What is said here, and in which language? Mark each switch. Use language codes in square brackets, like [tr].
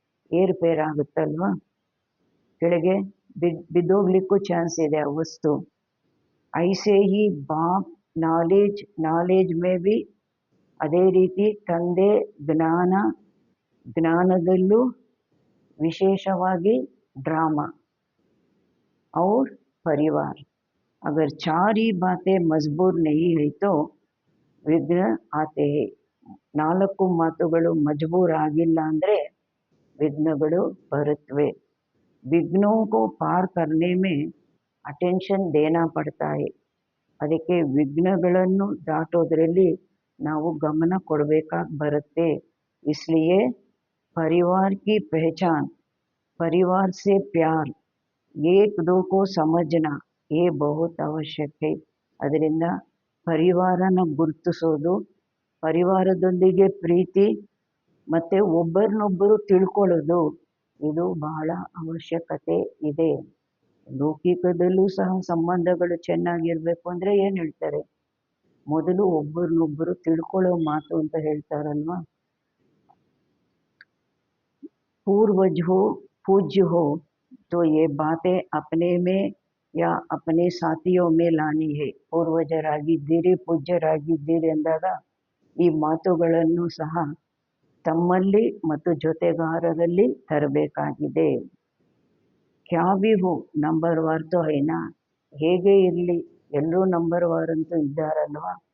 [kn] ಏರ್ಪೇರ್ ಆಗುತ್ತಲ್ವಾ, ಕೆಳಗೆ ಬಿದ್ದೋಗ್ಲಿಕ್ಕೂ ಚಾನ್ಸ್ ಇದೆ ಆ ವಸ್ತು. [hi] ಐಸೆ ಹಿ ಬಾಪ್ ನಾಲೆಜ್ ಮೇ ಬಿ, [kn] ಅದೇ ರೀತಿ ತಂದೆ ಜ್ಞಾನ, ಜ್ಞಾನದಲ್ಲೂ ವಿಶೇಷವಾಗಿ ಡ್ರಾಮಾ [hi] और परिवार. अगर 4 ही बातें मजबूर नहीं है तो विघ्न आते हैं. [kn] 4 ಮಾತುಗಳು ಮಜಬೂರ್ ಆಗಿಲ್ಲ ಅಂದರೆ ವಿಘ್ನಗಳು ಬರುತ್ತವೆ. [hi] विघ्नों को पार करने में अटेंशन देना पड़ता है. [kn] ಅದಕ್ಕೆ ವಿಘ್ನಗಳನ್ನು ದಾಟೋದ್ರಲ್ಲಿ ನಾವು ಗಮನ ಕೊಡಬೇಕಾಗಿ ಬರುತ್ತೆ. [hi] इसलिए परिवार की पहचान, परिवार से प्यार, एक दो को समझना ये बहुत आवश्यक है. [kn] ಅದರಿಂದ ಪರಿವಾರನ ಗುರುತಿಸೋದು, ಪರಿವಾರದೊಂದಿಗೆ ಪ್ರೀತಿ ಮತ್ತು ಒಬ್ಬರನ್ನೊಬ್ಬರು ತಿಳ್ಕೊಳ್ಳೋದು ಇದು ಬಹಳ ಅವಶ್ಯಕತೆ ಇದೆ. ಲೌಕಿಕದಲ್ಲೂ ಸಹ ಸಂಬಂಧಗಳು ಚೆನ್ನಾಗಿರಬೇಕು ಅಂದರೆ ಏನು ಹೇಳ್ತಾರೆ? ಮೊದಲು ಒಬ್ಬರನ್ನೊಬ್ಬರು ತಿಳ್ಕೊಳ್ಳೋ ಮಾತು ಅಂತ ಹೇಳ್ತಾರಲ್ವ. [hi] पूर्वज हो, पूज्य हो तो ये बातें अपने में या अपने साथियों में लानी है. [kn] ಪೂರ್ವಜರಾಗಿದ್ದೀರಿ, ಪೂಜ್ಯರಾಗಿದ್ದೀರಿ ಎಂದಾಗ ಈ ಮಾತುಗಳನ್ನು ಸಹ ತಮ್ಮಲ್ಲಿ ಮತ್ತು ಜೊತೆಗಾರರಲ್ಲಿ ತರಬೇಕಾಗಿದೆ. [hi] ಕ್ಯಾ ಭಿ ಹೋ ನಂಬರ್ ವಾರ್ ತೋ ಹೈನಾ, [kn] ಹೇಗೆ ಇರಲಿ ಎಲ್ಲರೂ ನಂಬರ್ ವಾರ್ ಅಂತೂ ಇದ್ದಾರಲ್ವಾ.